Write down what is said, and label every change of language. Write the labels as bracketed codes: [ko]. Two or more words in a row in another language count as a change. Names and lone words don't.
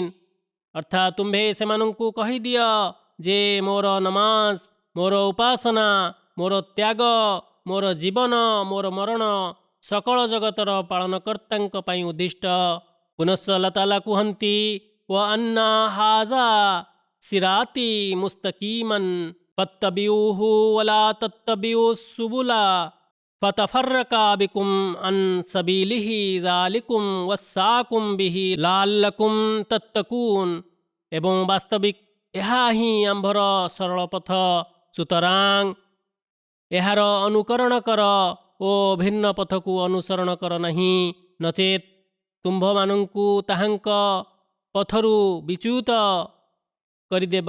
[or] ଅର୍ଥାତ୍ ତୁମ୍ଭେ ସେମାନଙ୍କୁ କହିଦିଅ ଯେ ମୋର ନମାଜ, ମୋର ଉପାସନା, ମୋର ତ୍ୟାଗ, ମୋର ଜୀବନ, ମୋର ମରଣ ସକଳ ଜଗତର ପାଳନକର୍ତ୍ତାଙ୍କ ପାଇଁ ଉଦ୍ଦିଷ୍ଟ। ପୁନଶ୍ଚ ଆଲ୍ଲାହ ତାଆଲା କୁହନ୍ତି, [ar] وأن هذا صراطي مستقيما فاتبعوه ولا تتبعوا السبل فتفرق بكم عن سبيله ذلكم وصاكم به لعلكم تتقون. [or] ଏବଂ ବାସ୍ତବିକ ଏହା ହିଁ ଆମ୍ଭର ସରଳ ପଥ, ସୁତରାଂ ଏହାର ଅନୁକରଣ କର ଓ ଭିନ୍ନ ପଥକୁ ଅନୁସରଣ କର ନାହିଁ, ନଚେତ୍ ତୁମ୍ଭମାନଙ୍କୁ ତାହାଙ୍କ ପଥରୁ ବିଚ୍ୟୁତ କରିଦେବ।